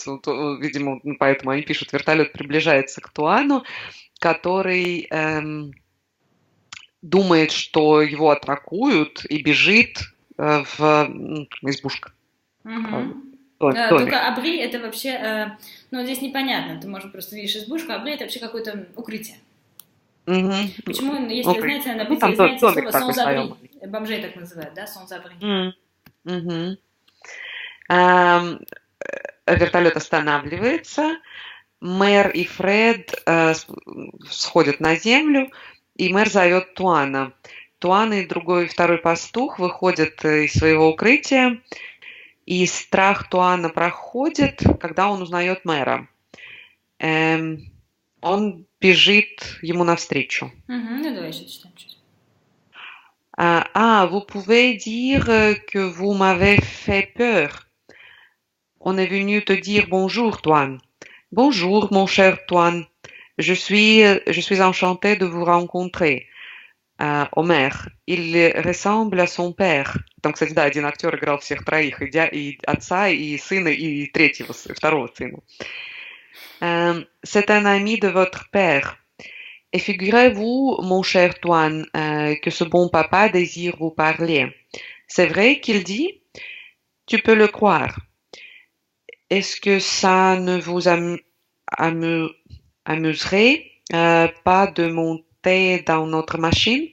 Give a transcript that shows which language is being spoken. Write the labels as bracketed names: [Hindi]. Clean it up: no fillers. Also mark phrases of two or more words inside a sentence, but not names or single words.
[Russian] Видимо, поэтому они пишут, вертолет приближается к Туану, который думает, что его атакуют, и бежит в избушку. Да, только абри это вообще, здесь непонятно, ты, может, просто видишь избушку, абри это вообще какое-то укрытие. Почему, если вы знаете, на написано, знаете слово sans-abri, бомжей так называют, да, sans-abri. Вертолет останавливается, мэр и Фред сходят на землю, и мэр зовет Туана. Туан и второй пастух выходят из своего укрытия, и страх Туана проходит, когда он узнает мэра. Он бежит ему навстречу. [French] Vous pouvez dire que vous m'avez fait peur. On est venu te dire bonjour, Tuan. Bonjour, mon cher Tuan. Je suis enchantée de vous rencontrer. Омер, il ressemble à son père. [Russian] Там, кстати, да, один актер играл всех троих, и отца, и сына, и второго сына. [French] C'est un ami de votre père. Et figurez-vous, mon cher Tuan, que ce bon papa désire vous parler. C'est vrai qu'il dit? Tu peux le croire. Est-ce que ça ne vous amuserait pas de monter dans notre machine?